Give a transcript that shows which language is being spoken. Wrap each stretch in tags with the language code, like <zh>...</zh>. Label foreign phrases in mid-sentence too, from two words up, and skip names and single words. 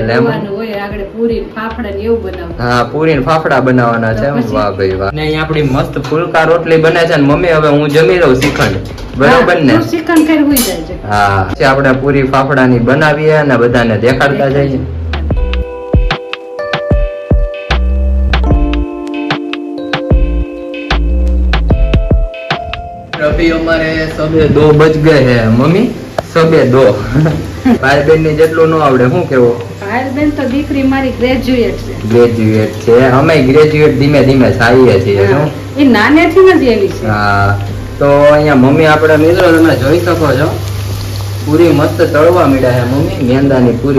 <gu>એટલે એમ. ખાવાનું હોય આગળ પૂરી ફાફડા ને એવું બનાવું. હા પૂરી ને ફાફડા બનાવવાના છે. તો પછી? વાહ ભાઈ વાહ. ને અહીંયા આપણી મસ્ત ફુલકા રોટલી બને છે ને મમ્મી હવે હું જમી લઉં શ્રીખંડ, બરોબર ને? તું શ્રીખંડ ખાઈ હોઈ જાય છે. હા પછી આપણે પૂરી ફાફડા ની બનાવીએ અને બધાને દેખાડતા જઈએ.</gu> <hi>अभी हमारे सबे 2 बज गए हैं मम्मी, सबे 2.</hi> <gu>ભાઈ બેન ની જેટલું ન આવડે શું કેવું? ભાઈ બેન તો દીકરી મારી ગ્રેજ્યુએટ છે. ગ્રેજ્યુએટ છે. અમે ગ્રેજ્યુએટ ધીમે ધીમે થઈએ છીએ. શું એ નાનેથી જ એવી છે. હા તો અહીંયા મમ્મી આપણે મિત્રો તમે જોઈ શકો છો પૂરી મસ્ત તળવા મીડા છે મમ્મી મેંદાની પૂરી.</gu>